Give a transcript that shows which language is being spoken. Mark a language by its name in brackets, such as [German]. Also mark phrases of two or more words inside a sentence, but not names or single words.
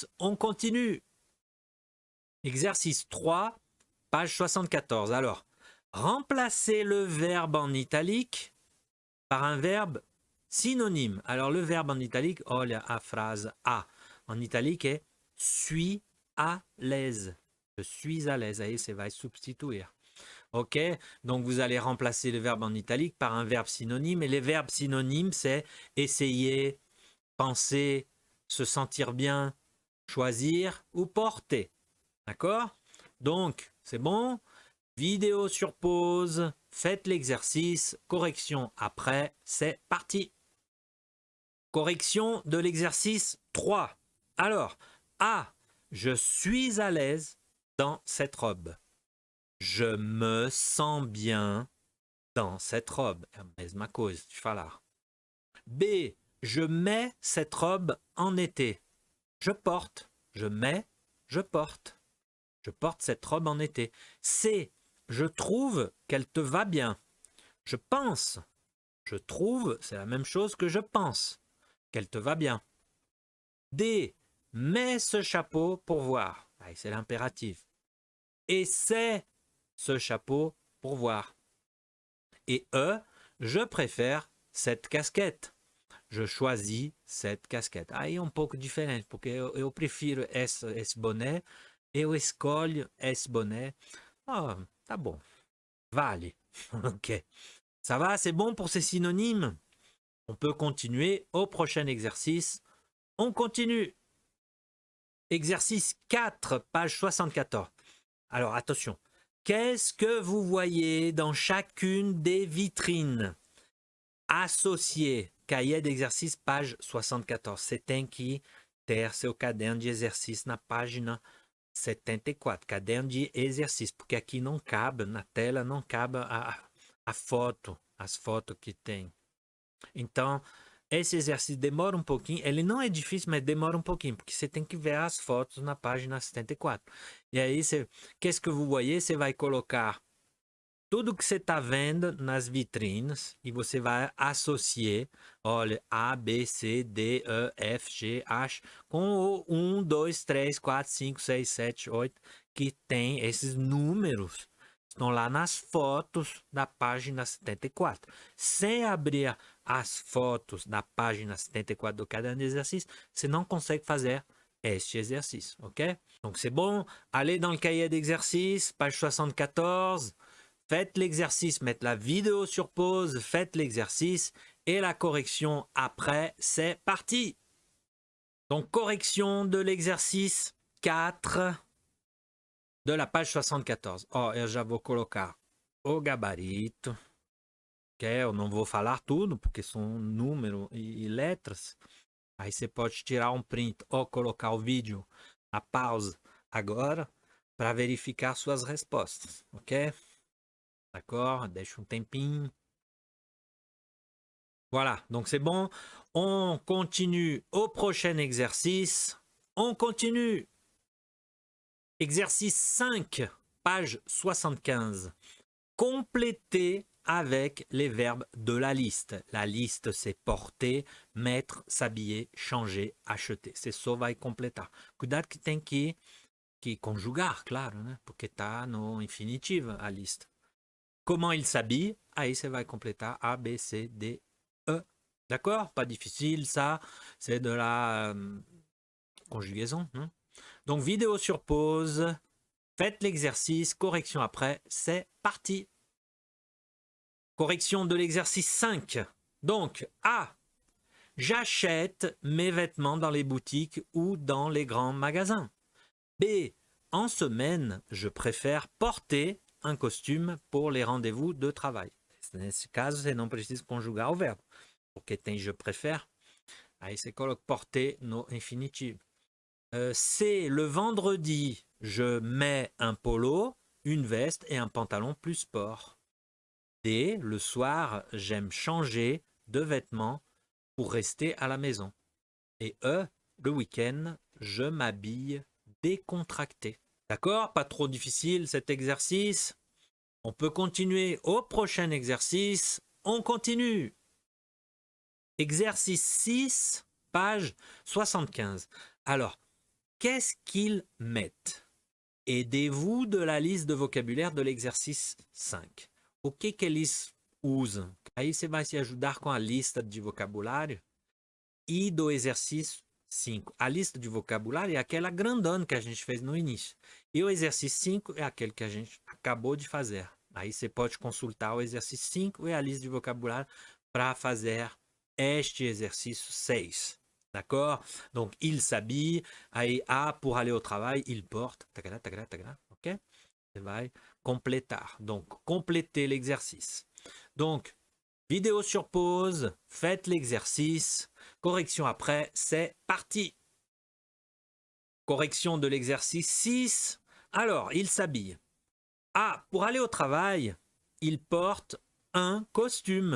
[French] On continue. Exercice 3, page 74. Alors, remplacez le verbe en italique par un verbe synonyme. Alors, le verbe en italique, [Portuguese] olha a [French] phrase A en italique est suis à l'aise. Je suis à l'aise. [Portuguese] Aí você vai substituer. Ok? [French] Donc, vous allez remplacer le verbe en italique par un verbe synonyme. Et les verbes synonymes, c'est essayer, penser, se sentir bien, choisir ou porter. D'accord? Donc, c'est bon? Vidéo sur pause. Faites l'exercice. Correction après. C'est parti. Correction de l'exercice 3. Alors, A. Je suis à l'aise dans cette robe. Je me sens bien dans cette robe. [Portuguese] É a mesma coisa de falar. [French] B. Je mets cette robe en été. Je porte. Je mets. Je porte. Je porte cette robe en été. C. Je trouve qu'elle te va bien. Je pense. Je trouve, c'est la même chose que je pense. Qu'elle te va bien. D. Mets ce chapeau pour voir. C'est l'impératif. Et c'est ce chapeau pour voir. Et E, je préfère cette casquette. Je choisis cette casquette. [Portuguese] Aí é pouco diferente, porque eu prefiro esse boné, eu escolho esse boné. Ah, tá bom. Vale. Ok. [French] Ça va, c'est bon pour ces synonymes? On peut continuer au prochain exercice. On continue. Exercice 4, page 74. Alors, attention. Qu'est-ce que vous voyez dans chacune des vitrines? Associé, cahier d'exercice, page 74. [Portuguese] Você tem que ter seu caderno de exercício na página 74. Caderno de exercício, porque aqui não cabe, na tela não cabe a foto, as fotos que tem. Então, esse exercício demora um pouquinho. Ele não é difícil, mas demora um pouquinho, porque você tem que ver as fotos na página 74. E aí, [French] qu'est-ce que vous voyez? [Portuguese] Você vai colocar tudo que você está vendo nas vitrines e você vai associar, olha, A, B, C, D, E, F, G, H, com o 1, 2, 3, 4, 5, 6, 7, 8, que tem esses números. Estão lá nas fotos da página 74. Sem abrir as fotos da página 74 do caderno de exercício, você não consegue fazer este exercício, ok? [French] Donc c'est bon, allez dans le cahier d'exercice, page 74. Faites l'exercice, mettez la vidéo sur pause, faites l'exercice et la correction après, c'est parti. Donc, correction de l'exercice 4 de la page 74. [Portuguese] Ó, eu já vou colocar o gabarito, que eu não vou falar tudo, porque são números e letras. Aí você pode tirar um print ou colocar o vídeo na pausa agora para verificar suas respostas, ok? D'accord, deixa um tempinho. [French] Voilà, donc c'est bon. On continue au prochain exercice. On continue. Exercice 5, page 75. Compléter avec les verbes de la liste. La liste, c'est porter, mettre, s'habiller, changer, acheter. [Portuguese] Você só vai completar. Cuidado que tem que conjugar, claro, né? Porque está no infinitivo a lista. [French] Comment il s'habille? [Portuguese] Aí você vai compléter A, B, C, D, E. D'accord? [French] Pas difficile, ça. C'est de la conjugaison. Hein? Donc, vidéo sur pause. Faites l'exercice. Correction après. C'est parti. Correction de l'exercice 5. Donc, A. J'achète mes vêtements dans les boutiques ou dans les grands magasins. B. En semaine, je préfère porter un costume pour les rendez-vous de travail. [Portuguese] Nesse caso, você não precisa conjugar o verbo, porque tem [French] je préfère. [Portuguese] Aí você coloca porter no infinitivo. [French] C, le vendredi, je mets un polo, une veste et un pantalon plus sport. D, le soir, j'aime changer de vêtements pour rester à la maison. Et E, le week-end, je m'habille décontracté. D'accord? Pas trop difficile cet exercice. On peut continuer au prochain exercice. On continue. Exercice 6, page 75. Alors, qu'est-ce qu'ils mettent? Aidez-vous de la liste de vocabulaire de l'exercice 5. [Portuguese] O que eles usam? Aí você vai se ajudar com a lista de vocabulário e do exercício 5. A lista de vocabulário é aquela grandona que a gente fez no início. E o exercício 5 é aquele que a gente acabou de fazer. Aí você pode consultar o exercício 5 e a lista de vocabulário para fazer este exercício 6. [French] D'accord? Donc, il s'habille. Aí, A, pour aller au travail, il porte. Tagada, tagada, tagada. [Portuguese] Ok? Você vai compléter. [French] Donc, compléter l'exercice. Donc, vidéo sur pause. Faites l'exercice. Correction après, c'est parti. Correction de l'exercice 6. Alors, il s'habille. A, pour aller au travail, il porte un costume.